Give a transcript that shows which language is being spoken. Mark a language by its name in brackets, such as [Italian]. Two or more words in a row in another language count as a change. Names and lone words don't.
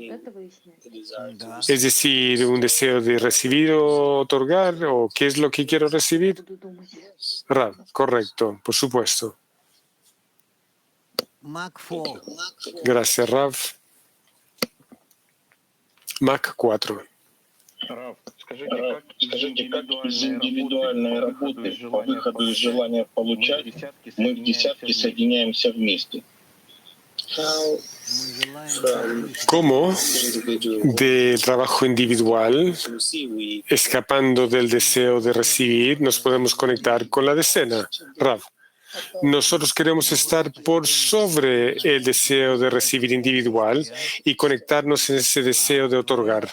[Spanish] Es decir, un deseo de recibir o otorgar, o qué es lo que quiero recibir. Rav, correcto, por supuesto. Gracias, Rav. Mac 4. [Russian] Раф, скажите, как из индивидуальной работы по выходу из желания получать мы в десятке соединяемся вместе? [Spanish] ¿Cómo del trabajo individual, escapando del deseo de recibir, nos podemos conectar con la decena? Rav, nosotros queremos estar por sobre el deseo de recibir individual y conectarnos en ese deseo de otorgar.